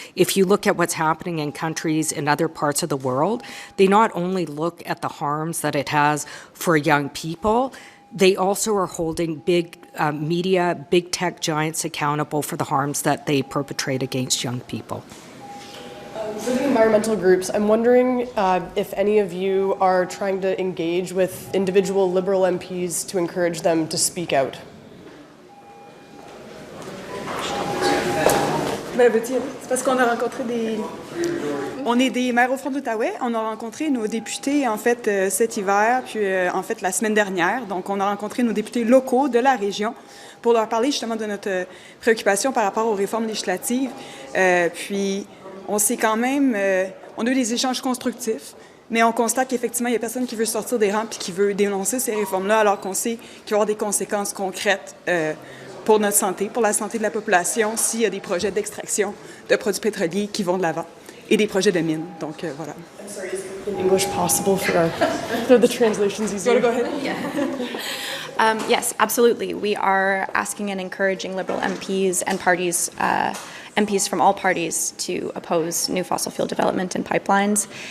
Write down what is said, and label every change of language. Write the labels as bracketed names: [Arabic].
[English] If you look at what's happening in countries in other parts of the world, they not only look at the harms that it has for young people, they also are holding big media, big tech giants accountable for the harms that they perpetrate against young people. For the environmental groups, I'm wondering if any of you are trying to engage with individual Liberal MPs to encourage them to speak out. [French] C'est parce qu'on a rencontré On est des maires au Front de l'Outaouais. On a rencontré nos députés, en fait, cet hiver, puis, en fait, la semaine dernière. Donc, on a rencontré nos députés locaux de la région pour leur parler justement de notre préoccupation par rapport aux réformes législatives. Puis, on s'est quand même... on a eu des échanges constructifs, mais on constate qu'effectivement, il n'y a personne qui veut sortir des rangs puis qui veut dénoncer ces réformes-là, alors qu'on sait qu'il va y avoir des conséquences concrètes pour notre santé, pour la santé de la population, s'il y a des projets d'extraction de produits pétroliers qui vont de l'avant et des projets de mines. Donc, voilà. [English] I'm sorry, is English possible for the translations easier? Go ahead. Yeah. Yes, absolutely. We are asking and encouraging Liberal MPs and parties, MPs from all parties to oppose new fossil fuel development and pipelines.